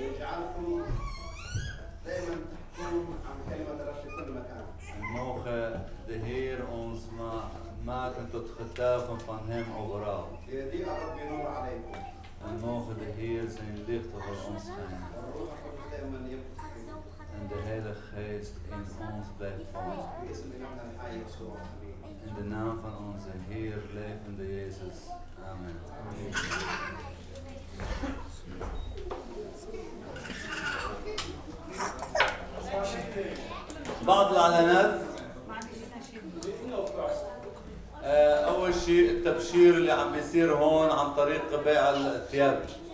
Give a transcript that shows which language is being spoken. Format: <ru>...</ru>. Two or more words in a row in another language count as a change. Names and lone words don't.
<nl>En mogen de Heer ons maken tot getuigen van Hem overal. En mogen de Heer zijn licht over ons schijnen. En de Heilige Geest in ons blijft vallen. In de naam van onze Heer, levende Jezus.</nl> <ar>Amen. بعض الإعلانات. أول شيء التبشير اللي عم بيصير هون عن طريق بيع الثياب.</ar>